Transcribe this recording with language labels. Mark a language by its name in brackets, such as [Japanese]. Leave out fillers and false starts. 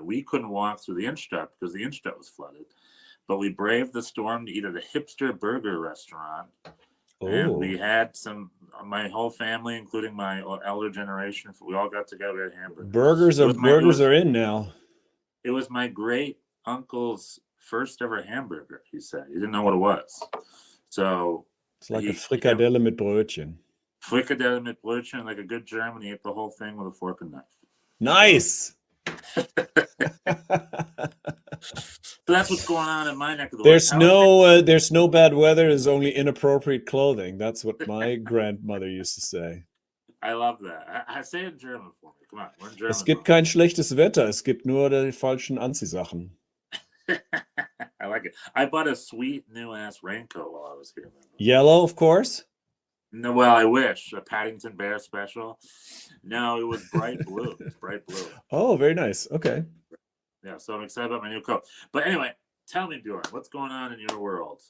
[English] We couldn't walk through the Innenstadt because the Innenstadt was flooded. But we braved the storm to eat at a hipster burger restaurant. And we had my whole family, including my elder generation, we all got together at hamburgers. Burgers are in now. It was my great uncle's first ever hamburger, he said. He didn't know what it was. So it's like a [German] frikadelle mit Brötchen. Frikadelle mit Brötchen, [English] like a good German. He ate the whole thing with a fork and knife. Nice. So that's what's going on in my neck of the woods. There's no bad weather. There's only inappropriate clothing. That's what my grandmother used to say. I love that. I say it in German for me. Come on, we're in German. [German] Es gibt kein schlechtes Wetter. Es gibt nur die falschen Anziehsachen. [English] I like it. I bought a sweet new ass raincoat while I was here. Yellow, of course. No, well, I wish. A Paddington Bear special. No, it was bright blue. It's bright blue. Oh, very nice. Okay. Yeah, so I'm excited about my new coat. But anyway, tell me, Bjorn, what's going on in your world?